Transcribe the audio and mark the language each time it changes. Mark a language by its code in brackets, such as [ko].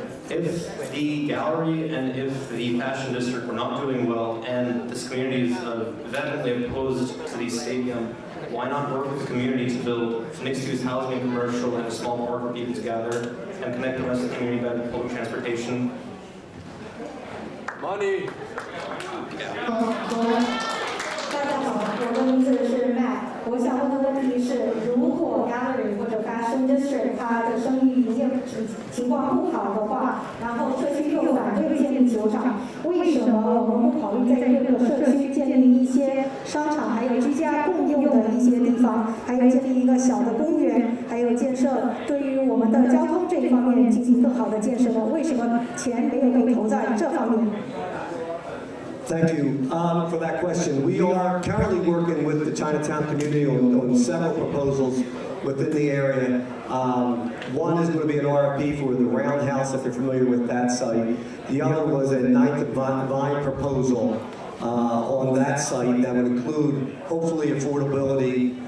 [en] If the gallery and if the fashion district were not doing well, and this community is vehemently opposed to the stadium, why not work with the community to build mixed-use housing and commercial and a small park for people to gather and connect the rest of the community by public transportation? Money. [zh] 大家好，我的名字是 Matt。我想问的问题是，如果 Gallery 或者 Fashion District 它的生意营业情况不好的话，然后社区又反对建立球场，为什么我们不考虑在各个社区建立一些商场，还有居家共用的一些地方，还有建立一个小的公园，还有建设对于我们的交通这一方面进行更好的建设呢？为什么钱没有被投在这方面？ [en] Thank you for that question. We are currently working with the Chinatown community on several proposals within the area. One is going to be an RFP for the Roundhouse, if you're familiar with that site. The other was a Ninth Vine proposal on that site that would include, hopefully, affordability.